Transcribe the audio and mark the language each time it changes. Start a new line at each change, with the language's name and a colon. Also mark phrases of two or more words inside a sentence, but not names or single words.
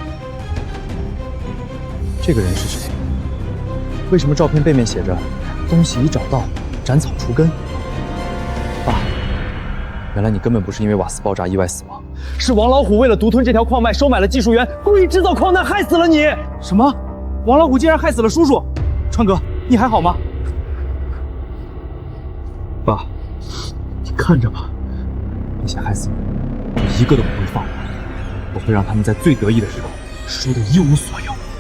Chinese: 這個人是誰？為什麼照片背面寫着“東西已找到，斬草除根”？爸，原來你根本不是因為瓦斯爆炸意外死亡，是王老虎為了獨吞這條礦脈，收買了技術員，故意製造礦難，害死了你。什麼？王老虎竟然害死了叔叔？川哥，你還好嗎？爸，你看着吧，那些害死你，我一個都不會放過，我會讓他們在最得意的時候輸得一無所有。